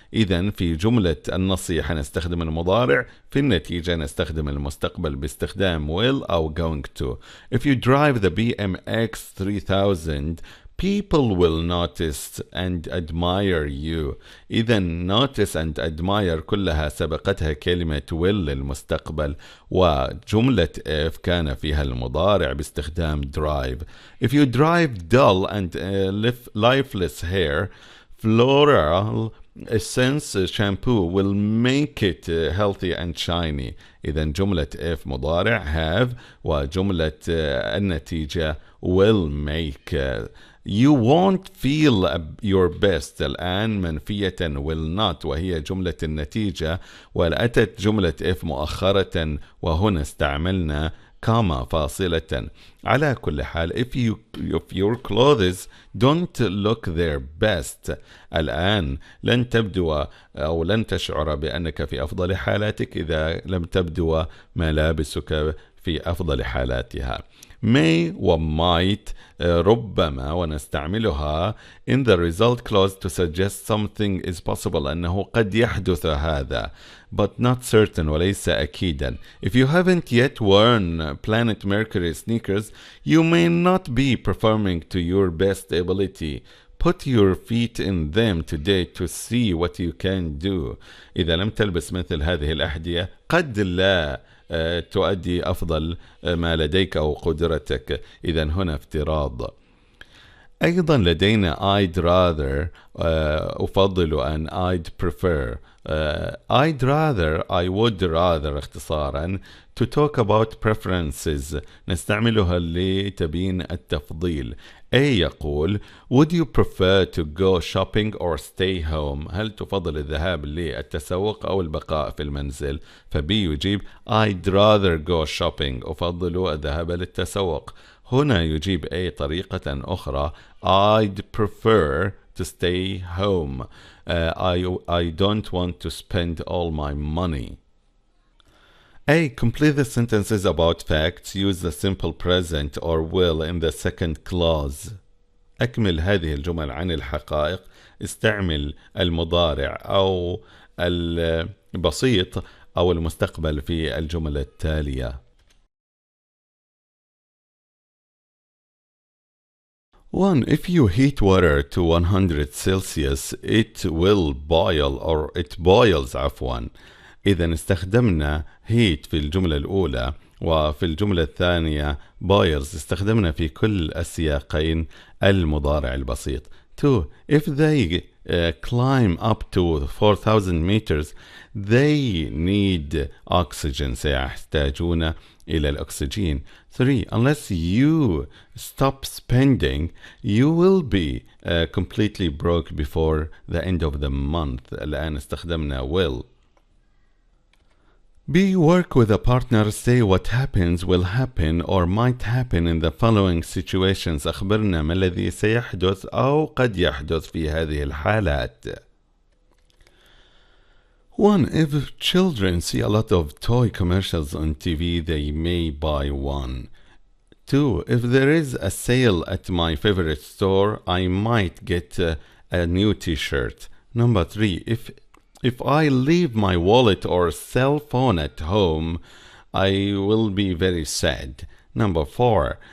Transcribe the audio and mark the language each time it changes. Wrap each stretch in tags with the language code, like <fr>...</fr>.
<ar>إذن في جملة النصيحة نستخدم المضارع، في النتيجة نستخدم المستقبل باستخدام will أو going to.</ar> <en>If you drive the BMX 3000, people will notice and admire you.</en> <ar>إذن</ar> <en>notice and admire</en> <ar>كلها سبقتها كلمة will للمستقبل، وجملة if كان فيها المضارع باستخدام drive.</ar> <en>If you drive dull and lifeless hair, Floral Essence Shampoo will make it healthy and shiny.</en> <ar>إذن جملة if مضارع have، وجملة النتيجة will make.</ar> <en>You won't feel your best</en> <ar>الآن منفية</ar> <en>will not،</en> <ar>وهي جملة النتيجة، وأتت جملة if مؤخرة وهنا استعملنا كاما فاصلة. على كل حال</ar> <en>if your clothes don't look their best</en> <ar>الآن لن تبدو أو لن تشعر بأنك في أفضل حالاتك إذا لم تبدو ملابسك في أفضل حالاتها.</ar> <en>may و might</en> <ar>ربما ونستعملها</ar> <en>in the result clause to suggest something is possible</en> <ar>أنه قد يحدث هذا</ar> <en>but not certain</en> <ar>وليس أكيدا.</ar> <en>If you haven't yet worn Planet Mercury sneakers you may not be performing to your best ability. Put your feet in them today to see what you can do.</en> <ar>إذا لم تلبس مثل هذه الأحذية قد لا تؤدي أفضل ما لديك أو قدرتك. إذن هنا افتراض. أيضا لدينا</ar> <en>I'd rather</en> <ar>أفضل أن</ar> <en>I'd prefer. I'd rather I would rather</en> <ar>اختصارا</ar> <en>to talk about preferences</en> <ar>نستعملها لتبين التفضيل. A يقول</ar> <en>would you prefer to go shopping or stay home؟</en> <ar>هل تفضل الذهاب للتسوق أو البقاء في المنزل؟ فB يجيب</ar> <en>I'd rather go shopping</en> <ar>أفضل الذهاب للتسوق. هنا يجيب A طريقة أخرى</ar> <en>I'd prefer to stay home. I don't want to spend all my money. A. Complete the sentences about facts. Use the simple present or will in the second clause.</en> <ar>أكمل هذه الجمل عن الحقائق. استعمل المضارع أو البسيط أو المستقبل في الجملة التالية.</ar> <en>1. If you heat water to 100 Celsius, it will boil or it boils</en> <ar>عفوا. إذا استخدمنا heat في الجملة الأولى وفي الجملة الثانية boils. استخدمنا في كل السياقين المضارع البسيط.</ar> <en>2. If they climb up to 4,000 meters, they need oxygen.</en> <ar>سيحتاجون إلى الأكسجين. 3.</ar> <en>Unless you stop spending, you will be completely broke before the end of the month.</en> <ar>الآن استخدمنا will.</ar> <en>B. Work with a partner. Say what happens will happen or might happen in the following situations.</en> <ar>أخبرنا ما الذي سيحدث أو قد يحدث في هذه الحالات.</ar> <en>1. If children see a lot of toy commercials on TV, they may buy one. 2. If there is a sale at my favorite store, I might get a new t-shirt. 3. If I leave my wallet or cell phone at home, I will be very sad. 4.</en>